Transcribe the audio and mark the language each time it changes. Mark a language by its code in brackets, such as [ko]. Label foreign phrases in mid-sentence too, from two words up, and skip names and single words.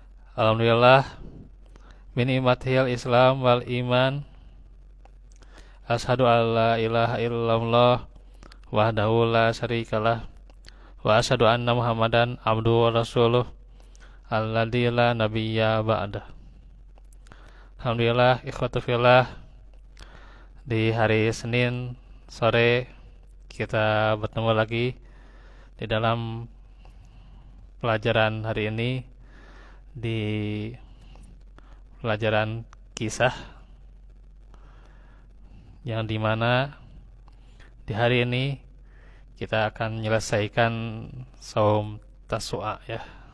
[ar] الحمد لله من نعمة الإسلام والإيمان. أشهد أن لا إله إلا الله وحده لا شريك له وأشهد أن محمدا عبده ورسوله الذي لا نبي بعده. الحمد لله إخوة في الله, [id] di hari Senin sore kita bertemu lagi di dalam pelajaran hari ini, di pelajaran kisah, yang dimana di hari ini kita akan menyelesaikan [ar] صوم تاسوعاء [id] ya.